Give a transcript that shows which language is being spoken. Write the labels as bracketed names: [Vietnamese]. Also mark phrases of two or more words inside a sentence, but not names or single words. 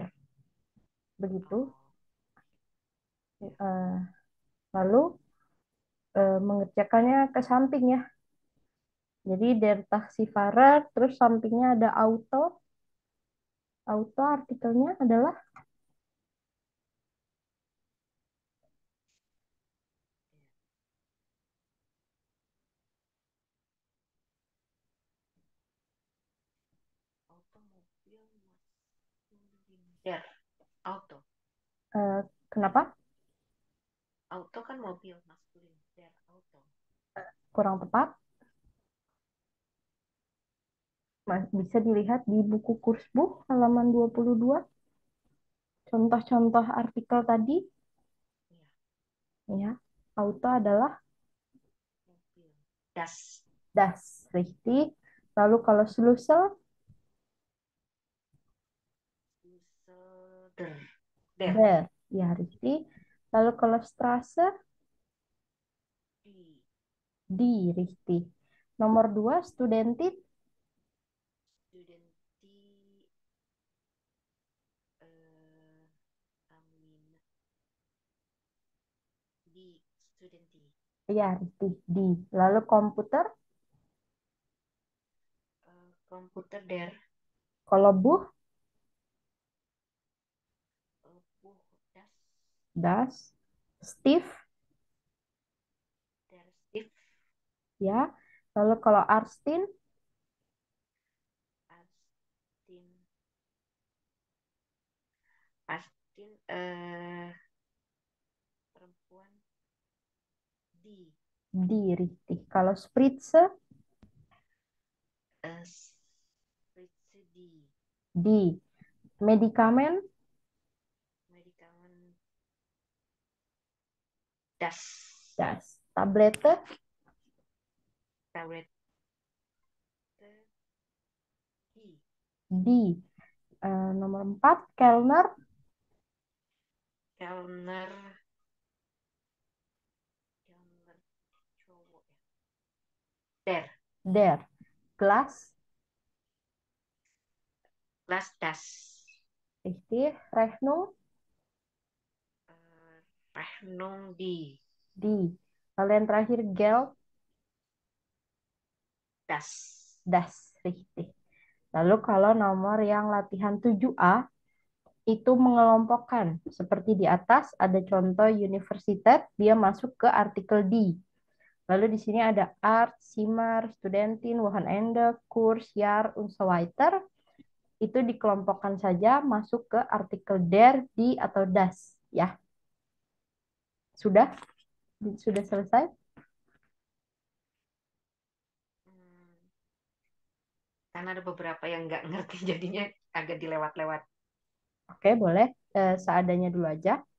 [Indonesian] Begitu. Oh, Eh, lalu mengerjakannya ke samping ya. Jadi [German] der taxifarer [Indonesian] terus sampingnya ada auto. Auto artikelnya adalah automobil maskulin. [German] Der, auto. [Indonesian] eh, kenapa? Auto kan mobil maskulin. [German] Der, auto. [Indonesian] Kurang tepat. Bisa dilihat di buku Kursbuch halaman 22. Contoh-contoh artikel tadi, Iya, ya, auto adalah mobil. [German] Das. das, richtig. [Indonesian] Lalu kalau Schlüssel, [German] Der. Der. der, ya, richtig. [Indonesian] Lalu kalau Straße, [German] Die. die, richtig. Nomor 2, Studentin, Studenti. Amina. Die. Studenti. ya, richtig, die. [Indonesian] Lalu komputer, [German] Komputer der. [Indonesian] kalau Buch, [German] Buch. Das. das. Stief, Der Stift. [Indonesian] ya. Lalu kalau Arstin, [German] Astin. Astin. [Indonesian] Perempuan. [German] Die. die, richtig. Kalau Spritze, Spritze die. die. Medikamen, Medikamen. Das. das. Tablette, Tablet. Die. die. Nomor 4, Kellner, [Indonesian] Kellner. Kellner cowok ya. [German] Der. der. Glas, Glas das. richtig. Rechnung, Rechnung die. die. [Indonesian] Lalu yang terakhir Geld, [German] Das. das, richtig. [Indonesian] Lalu kalau nomor yang latihan 7A itu mengelompokkan seperti di atas ada contoh universitas, dia masuk ke artikel die. Lalu di sini ada Art, Zimmer, Studentin, Wochenende, Kurs, Jahr, [German] und so weiter. [Indonesian] Itu dikelompokkan saja masuk ke artikel [German] der, die, [Indonesian] atau das. Ya, sudah? Sudah selesai? Hmm, karena ada beberapa yang nggak ngerti jadinya agak dilewat-lewat. Oke, boleh. Seadanya dulu aja.